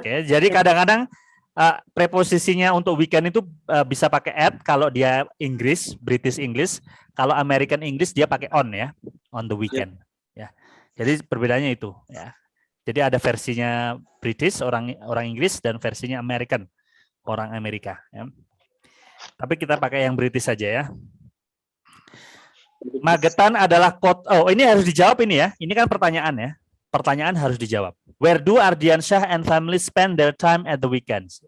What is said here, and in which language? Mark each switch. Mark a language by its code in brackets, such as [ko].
[id] Oke, jadi kadang-kadang preposisinya untuk weekend itu bisa pakai at kalau dia Inggris, British English. Kalau American English dia pakai on ya, [en] on the weekend. [id] Ya, jadi perbedaannya itu ya. Jadi ada versinya British orang Inggris dan versinya American orang Amerika. Ya. Tapi kita pakai yang British saja ya. Magetan adalah kota. Oh, ini harus dijawab ini ya. Ini kan pertanyaan ya. Pertanyaan harus dijawab. [en] Where do Ardiansyah and family spend their time at the weekends?